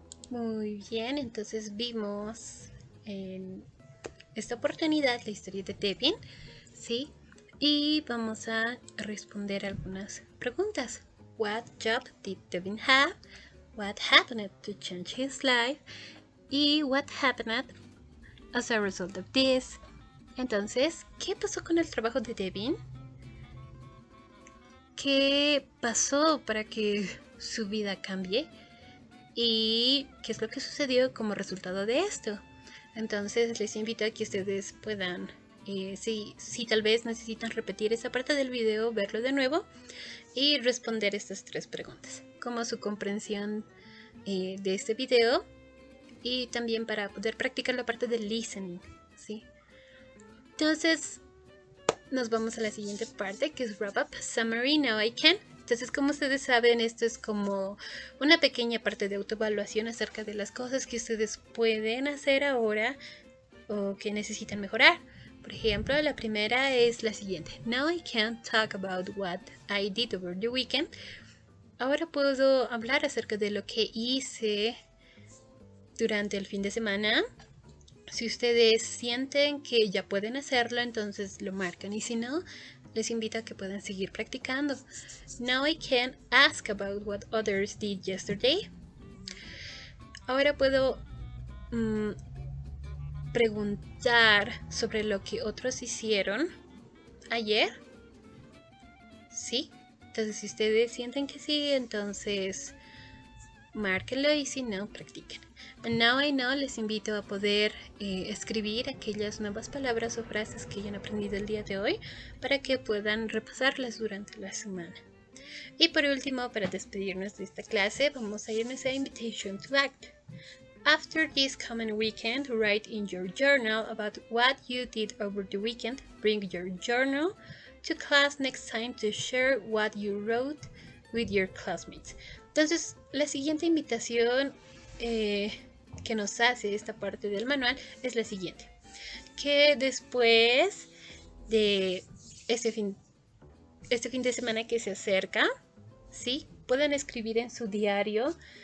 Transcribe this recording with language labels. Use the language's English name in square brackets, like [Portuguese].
[Spanish] Muy bien, entonces vimos en esta oportunidad la historia de Devin, ¿sí? Y vamos a responder algunas preguntas. [English] What job did Devin have? What happened to change his life? Y what happened as a result of this? [Spanish] Entonces, ¿qué pasó con el trabajo de Devin? ¿Qué pasó para que su vida cambie? ¿Y qué es lo que sucedió como resultado de esto? Entonces les invito a que ustedes puedan, si tal vez necesitan repetir esa parte del video, verlo de nuevo y responder estas 3 preguntas, como su comprensión de este video, y también para poder practicar la parte del listening, ¿sí? Entonces nos vamos a la siguiente parte, que es Wrap Up Summary Now I Can. Entonces, como ustedes saben, esto es como una pequeña parte de autoevaluación acerca de las cosas que ustedes pueden hacer ahora o que necesitan mejorar. Por ejemplo, la primera es la siguiente. [English] Now I can talk about what I did over the weekend. [Spanish] Ahora puedo hablar acerca de lo que hice durante el fin de semana. Si ustedes sienten que ya pueden hacerlo, entonces lo marcan, y si no, les invito a que puedan seguir practicando. [English] Now I can ask about what others did yesterday. [Spanish] Ahora puedo preguntar sobre lo que otros hicieron ayer. ¿Sí? Entonces, si ustedes sienten que sí, entonces márquenlo, y si no, practiquen. [English] And now I know, [Spanish] les invito a poder escribir aquellas nuevas palabras o frases que hayan aprendido el día de hoy para que puedan repasarlas durante la semana. Y por último, para despedirnos de esta clase, vamos a irnos a Invitation to Act. [English] After this coming weekend, write in your journal about what you did over the weekend. Bring your journal to class next time to share what you wrote with your classmates. [Spanish] Entonces, la siguiente invitación que nos hace esta parte del manual es la siguiente: que después de este fin de semana que se acerca, ¿sí?, puedan escribir en su diario